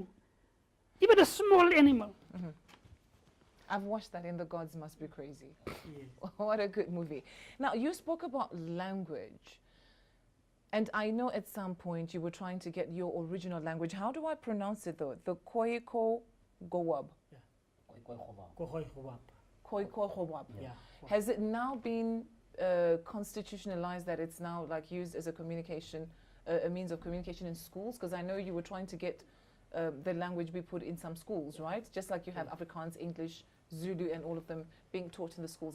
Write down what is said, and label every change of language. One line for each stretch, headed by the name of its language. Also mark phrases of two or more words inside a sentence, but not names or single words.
English: Even a small animal. I've watched that in The Gods Must Be Crazy. Yes. What a good movie. Now, you spoke about language. And I know at some point you were trying to get your original language. How do I pronounce it though? The Khoi Khoi Gowab. Khoi Khoi Khowab. Khoi Khoi. Khoi Khoi Gowab. Yeah. Has it now been constitutionalized that it's now like used as a communication, a means of communication in schools? Because I know you were trying to get the language be put in some schools, right? Just like you have Afrikaans, English, Zulu, and all of them being taught in the schools.